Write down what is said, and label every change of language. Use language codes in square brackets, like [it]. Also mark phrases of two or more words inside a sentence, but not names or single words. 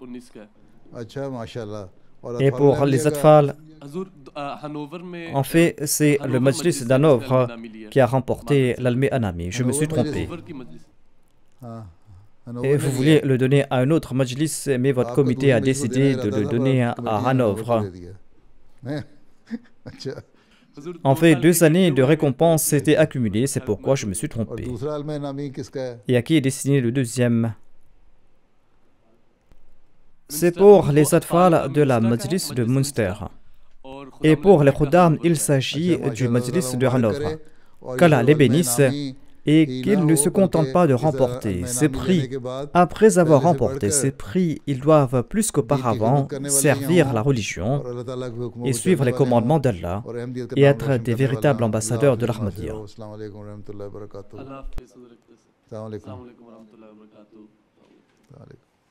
[fr] Et pour les Atfal, en fait, c'est le Majlis d'Hanovre qui a remporté l'Almé Anami. Je me suis trompé. Et vous vouliez le donner à un autre Majlis, mais votre comité a décidé de le donner à Hanovre. [hi] हैं अच्छा [fr] En fait, 2 années de récompense s'étaient accumulées, c'est pourquoi je me suis [hi] और [fr] trompé. [hi] दूसरा इल्म नामी किसका है [fr] Et à qui est destiné le deuxième? C'est pour les atfal de la Majlis de Munster. Et pour les Khuddam, il s'agit du Majlis de Hanovre. Qu'Allah les bénisse et qu'ils ne se contentent pas de remporter ces prix. Après avoir remporté ces prix, ils doivent plus qu'auparavant servir la religion et suivre les commandements d'Allah et être des véritables ambassadeurs de l'Ahmadiyya. [ar] السلام عليكم ورحمة الله وبركاته. [hi] अल्लाह हाफिज़ हज़रत। [ar] السلام عليكم. السلام عليكم ورحمة الله وبركاته. السلام عليكم.